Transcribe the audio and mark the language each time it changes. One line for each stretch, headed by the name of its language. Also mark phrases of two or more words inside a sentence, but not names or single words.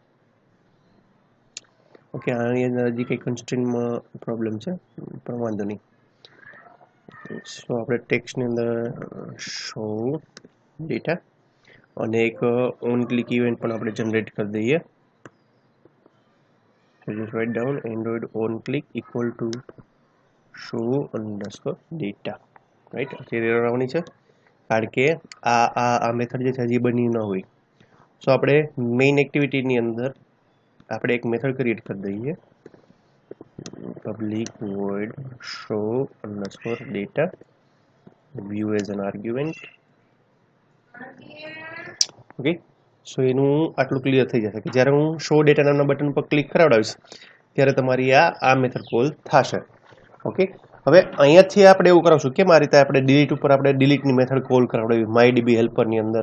Gujarati: ઓકે, આની અંદર હજી કંઈ કન્સ્ટ્રેન્ટમાં પ્રોબ્લેમ છે પણ વાંધો નહીં. સો આપણે ટેક્સ્ટની અંદર
English: show data
Gujarati: અને એક
English: on click event
Gujarati: પણ આપણે જનરેટ કરી દઈએ.
English: So just write down Android on click equal to show underscore data, right?
Gujarati: અત્યારે એરર આવવાની છે કારણ કે આ મેથડ જે છે હજી બની ન હોય. સો આપણે મેઇન એક્ટિવિટીની અંદર આપણે એક મેથડ ક્રિએટ કરી દઈએ,
English: public void show underscore data, view as an argument.
Gujarati: ઓકે, સો એનું આટલું ક્લિયર થઈ જશે કે જ્યારે હું
English: show data
Gujarati: નામના બટન પર ક્લિક કરાવડાવીશ ત્યારે તમારી આ મેથડ કોલ થશે. ઓકે, હવે અહીંયાથી આપણે એવું કરાવશું કે આ રીતે આપણે ડિલીટ ઉપર આપણે ડિલીટની
English: method call
Gujarati: કરાવડાવી માયડીબી હેલ્પરની અંદર.